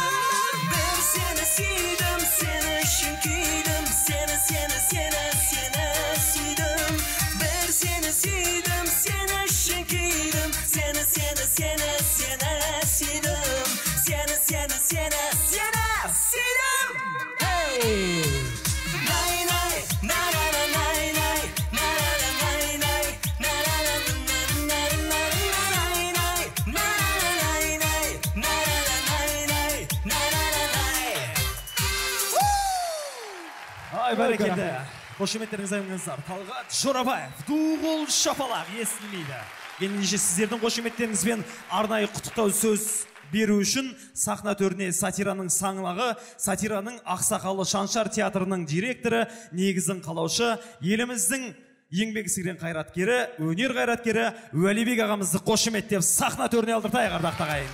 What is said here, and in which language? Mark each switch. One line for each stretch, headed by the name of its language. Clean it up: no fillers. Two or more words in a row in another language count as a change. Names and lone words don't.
Kazakh: Бір сені сүйдім, сені үшін күйдім, сені сүйдім. Бір сені сүйдім, сені үшін күйдім, сені сүйдім. Hey! Nay nay, na na na nay nay, na na na nay nay, na na na nay nay, na na na nay nay, na na na nay nay, na na na nay. Ай, бәрекелді. Қошеметтеріңіз айыңыздар. Талғат Жорабаев, дуғыл шапалақ естілмейді. Ендеше сіздердің қошеметтеріңізбен арнайы құттықтау сөз беру үшін сахна төріне сатираның саңлағы, сатираның ақсақалы Шаншар театрының директоры, негізін қалаушы, еліміздің еңбек сіңірген қайраткері, өнер қайраткері Уәлибек ағамызды қошеметтеп сахна төріне алдыртайық ардақты ағайын.